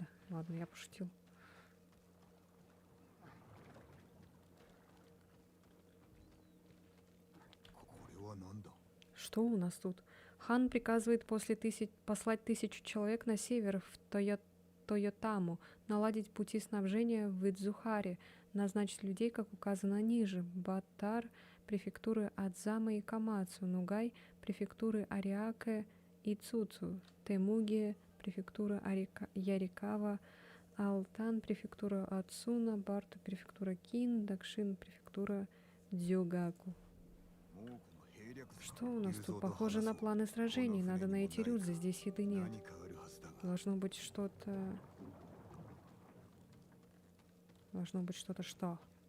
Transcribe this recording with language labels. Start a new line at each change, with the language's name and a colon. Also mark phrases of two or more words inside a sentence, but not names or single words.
Russian: Ладно, я пошутил. Что у нас тут? Хан приказывает послать 1000 человек на север, в Тойотаму, наладить пути снабжения в Идзухаре, назначить людей, как указано ниже. Батар, префектуры Адзама и Камацу, Нугай, префектуры Ариаке и Цуцу, Темуги, префектура Ярикава, Алтан, префектура Ацуна, Барту, префектура Кин, Дакшин, префектура Дзюгаку. Что у нас тут? Похоже на планы сражений. Надо найти Рюдза. Здесь еды нет. Должно быть что-то... Должно быть что-то что?